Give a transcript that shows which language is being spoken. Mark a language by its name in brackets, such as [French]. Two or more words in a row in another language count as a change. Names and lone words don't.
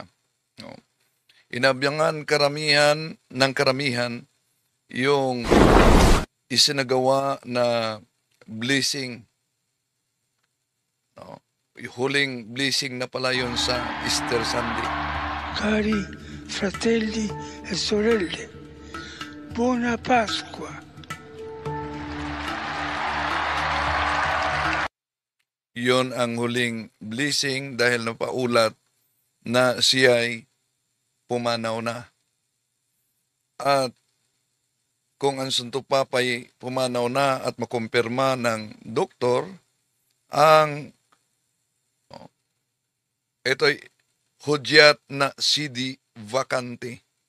[Filipino] Inabyangan karamihan ng karamihan yung isinagawa na blessing. Yung huling blessing na pala yun sa Easter Sunday. [Italian] Cari fratelli e sorelle, buona Pasqua. [Filipino] Yon ang huling blessing dahil napaulat na siya'y pumanaw na. At kung ang Santo Papa'y pumanaw na at makumpirma ng doktor, ang ito'y hudyat na [Latin] CD vacante.